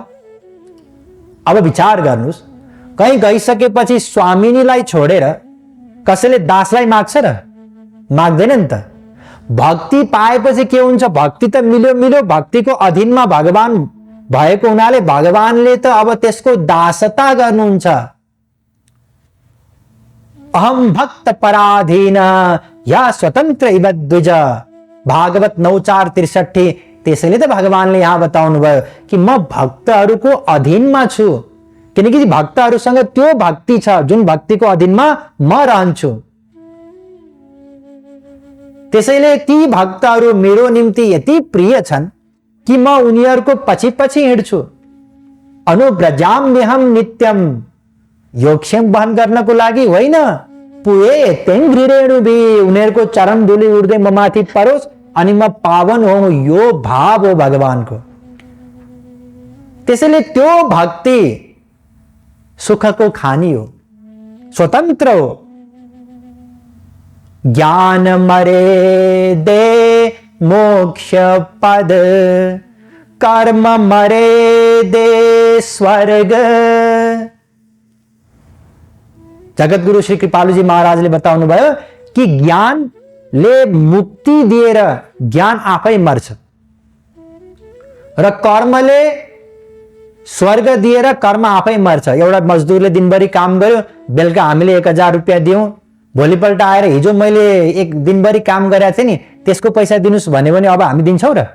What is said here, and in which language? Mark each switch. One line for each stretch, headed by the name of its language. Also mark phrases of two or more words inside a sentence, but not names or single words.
Nepali: अब विचार गर्नुस्, कहीं गइसकेपछि स्वामिनीलाई छोडेर कसैले दासलाई माग्छ र? माग्दैन नि त। भक्ति पाएपछि के हुन्छ? भक्ति त मिल्यो मिल्यो, भक्तिको अधीनमा भगवान भएको हुनाले भगवानले त अब त्यसको दासता गर्नुहुन्छ।
Sanskrit: अहम भक्त पराधीन या स्वतन्त्र इव द्विज,
Nepali: भागवत 9:4-63। त्यसैले त भगवानले यहाँ बताउनु भयो कि म भक्तहरूको अधीनमा छु, किनकि भक्तहरूसँग त्यो भक्ति छ जुन भक्तिको अधीनमा म रहन्छु। त्यसैले ती भक्तहरू मेरो निम्ति यति प्रिय छन् कि म उनीहरूको पछि पछि हिँड्छु।
Sanskrit: अनुव्रजाम्यहम नित्यम,
Nepali: योगक्षेम वहन गर्नको लागि होइन,
Sanskrit: पुए तेङ्घ्रिरेणु भी,
Nepali: उनीहरूको चरण धुली उड्दै म माथि परोस् अनि म पावन हो, यो भाव हो भगवानको। त्यसैले त्यो भक्ति सुखको खानी हो, स्वतन्त्र हो।
Hindi: ज्ञान मरे दे मोक्ष पद, कर्म मरे दे स्वर्ग।
Nepali: जगतगुरु श्री कृपालुजी महाराजले बताउनु भयो कि ज्ञानले मुक्ति दिएर ज्ञान आफै मर्छ, र कर्मले स्वर्ग दिएर कर्म आफै मर्छ। एउटा मजदुरले दिनभरि काम गर्यो, बेलुका हामीले 1000 रुपियाँ दियौं, भोलिपल्ट आएर हिजो मैले एक दिनभरि काम गरेको थिएँ नि त्यसको पैसा दिनुस् भन्यो भने अब हामी दिन्छौँ र?